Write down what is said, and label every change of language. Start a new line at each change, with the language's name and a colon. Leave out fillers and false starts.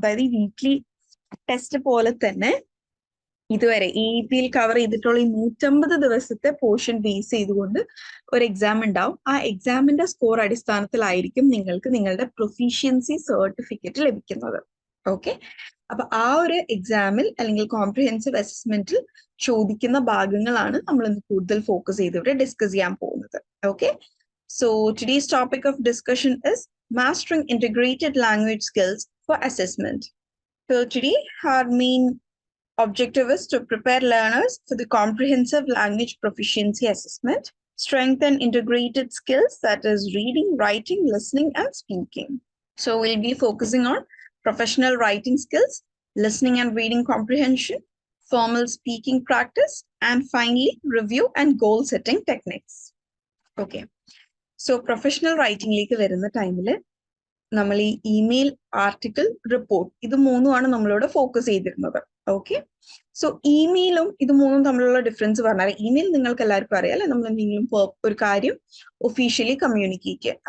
Malayalam: അതായത് ഈ weekly test പോലെ തന്നെ ഇതുവരെ EEPയിൽ കവർ ചെയ്തിട്ടുള്ള ഈ 150 ദിവസത്തെ പോർഷൻ ബേസ് ചെയ്തുകൊണ്ട് ഒരു എക്സാം ഉണ്ടാവും. ആ എക്സാമിന്റെ സ്കോർ അടിസ്ഥാനത്തിലായിരിക്കും നിങ്ങൾക്ക് നിങ്ങളുടെ പ്രൊഫീഷ്യൻസി സർട്ടിഫിക്കറ്റ് ലഭിക്കുന്നത്. ഓക്കെ, അപ്പൊ ആ ഒരു എക്സാമിൽ അല്ലെങ്കിൽ കോംപ്രിഹെൻസീവ് അസസ്മെന്റിൽ ചോദിക്കുന്ന ഭാഗങ്ങളാണ് നമ്മൾ ഇന്ന് കൂടുതൽ ഫോക്കസ് ചെയ്ത് ഇവിടെ ഡിസ്കസ് ചെയ്യാൻ പോകുന്നത്.
English: Okay, so today's topic of discussion is mastering integrated language skills for assessment. So today our main objective is to prepare learners for the comprehensive language proficiency assessment, strengthen integrated skills, that is reading, writing, listening, and speaking. So we'll be focusing on professional writing skills, listening and reading comprehension, formal speaking practice, and finally review and goal setting techniques. Okay, so professional writing like
Malayalam: വരുന്ന ടൈമിൽ നമ്മൾ ഈ email, article, report ഇത് മൂന്നുമാണ് നമ്മളോട് focus ചെയ്തിരുന്നത്. Okay, so ഇമെയിലും ഇത് മൂന്നും തമ്മിലുള്ള ഡിഫറൻസ് പറഞ്ഞാൽ, ഇമെയിൽ നിങ്ങൾക്ക് എല്ലാവർക്കും അറിയാം അല്ലെ, നമ്മൾ എന്തെങ്കിലും ഒരു കാര്യം ഒഫീഷ്യലി കമ്മ്യൂണിക്കേറ്റ് ചെയ്യാൻ.